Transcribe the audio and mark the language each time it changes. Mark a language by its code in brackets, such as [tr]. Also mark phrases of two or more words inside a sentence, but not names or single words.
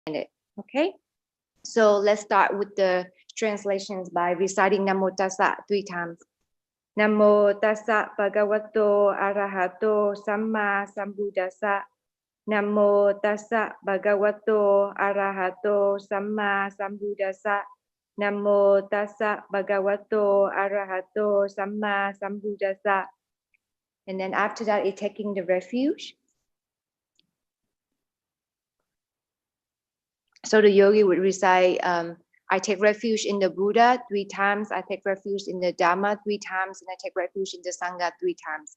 [en] it. Okay, so let's start with the translations by reciting [pi] Namo Tassa [en] 3 times. [pi] Namo Tassa Bhagavato Arahato Samma Sambuddhassa. Namo Tassa Bhagavato Arahato Samma Sambuddhassa. Namo Tassa Bhagavato Arahato Samma Sambuddhassa. [en] And then after that, it's taking the refuge. So the yogi would recite, I take refuge in the Buddha 3 times, I take refuge in the Dhamma 3 times, and I take refuge in the Sangha 3 times.